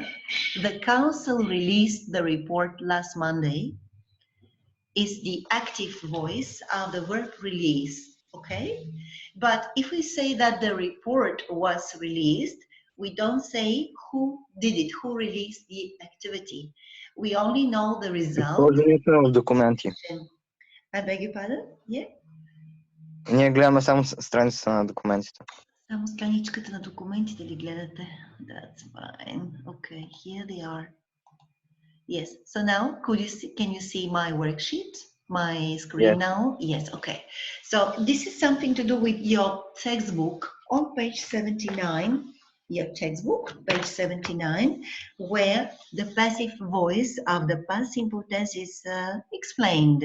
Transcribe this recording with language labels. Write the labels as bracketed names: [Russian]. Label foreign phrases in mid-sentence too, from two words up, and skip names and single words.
[English] The council released the report last Monday. Is the active voice of the verb release, okay? But if we say that the report was released, we don't say who did it, who released the activity. We only know the result. [Bulgarian] Положението в документи. [English] I beg your pardon? Yeah? [Bulgarian] Ние гледаме само страницата на документите. Само страничката на документите ли гледате? [English] That's fine. Okay, here they are. Yes, so now can you see my worksheet, my screen now? Yes, okay. So this is something to do with your textbook on page 79, your textbook, page 79, where the passive voice of the past simple tense is explained.